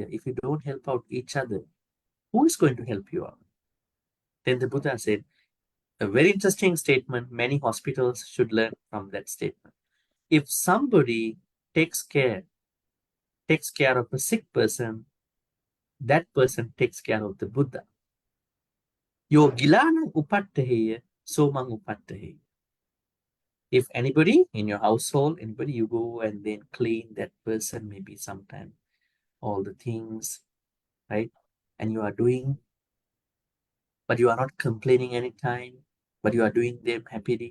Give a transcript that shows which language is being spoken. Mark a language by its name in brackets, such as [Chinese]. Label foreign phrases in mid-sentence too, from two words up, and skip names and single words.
[English] If you don't help out each other, who is going to help you out? Then the Buddha said, a very interesting statement. Many hospitals should learn from that statement. If somebody takes care of a sick person, that person takes care of the Buddha. [Pali] Yo gilana upattaheya, somang upattaheya. [English] If anybody in your household, anybody, you go and then clean that person, maybe sometime, all the things, right? And you are doing, but you are not complaining anytime, but you are doing them happily.